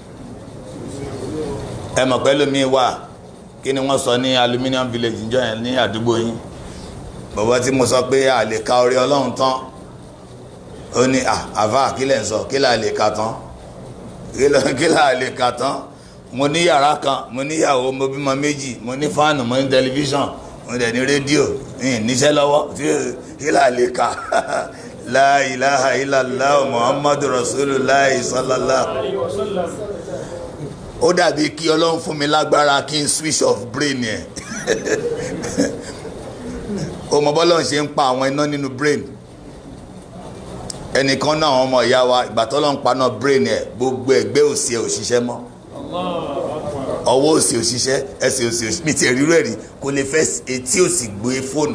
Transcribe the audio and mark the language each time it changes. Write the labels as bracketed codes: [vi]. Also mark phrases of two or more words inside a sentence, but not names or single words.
[yo] ẹ mọ̀ pẹ́lú mi wà kí ni wọ́n sọ ní [en] aluminium village [yo] níjọ́ yẹn ní àdúgbò yín bàbá tí mo sọ pé a lè ka orí Ọlọ́run tán ó ní àfà kí lẹ̀ ń sọ kí là lè ka tán kí là lè ka tán. mo ní yàrá kan mo níyàwó mo bímọ méjì mo ní fáànù mo ní tẹlifíṣàn mo dẹ̀ ní rédíò níṣẹ́ lọ́wọ́ kí là lè ka. [ar] لا إله إلا الله محمد رسول الله صلى الله عليه وسلم. [yo] Ó dàbí kí Ọlọ́run fún mi lágbára kí n [en] switch off brain [yo] yẹn. O mọ bọ́lọ́run ṣe ń pa àwọn iná nínú brain. Ẹnìkan náà àwọn ọmọ ìyá wa ìgbà tọ́lọ́run paná brain ẹ̀ gbogbo ẹgbẹ́ òsì ẹ̀ ò ṣiṣẹ́ mọ́. Ọwọ́ òsì ò ṣiṣẹ́ ẹsẹ̀ òsì ò ṣiṣẹ́ mi ti rí rẹ̀ rí kò lè fẹ́ etí òsì gbé fóònù.